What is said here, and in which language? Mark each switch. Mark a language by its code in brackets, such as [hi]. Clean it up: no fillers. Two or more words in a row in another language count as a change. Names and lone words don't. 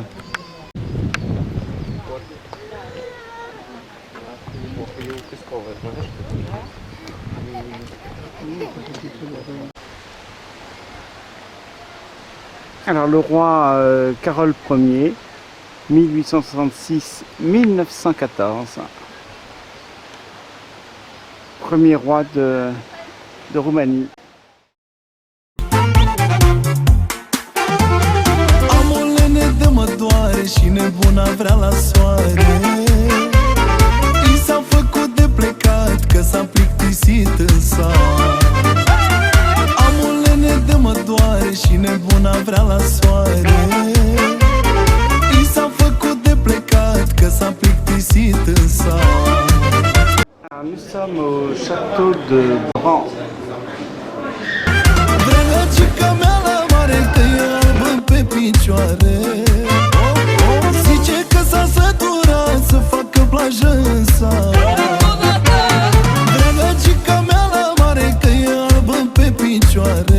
[fr] Alors le roi Carole Ier, 1866-1914. Premier roi de Roumanie. [ro] Amulene de mă doare doare și nebuna vrea la soare. I s-a făcut de plecat că s-a plictisit în sat. Am un lene de mă doare și nebuna vrea la soare. I s-a făcut de plecat că s-a plictisit în sat. [fr] Nous sommes au château de Bran. [ro] Drăgăcica mea la mare că e albă pe picioare. Zice că s-a săturat să facă plajă în sat. Drăgăcica mea la mare că e albă pe picioare.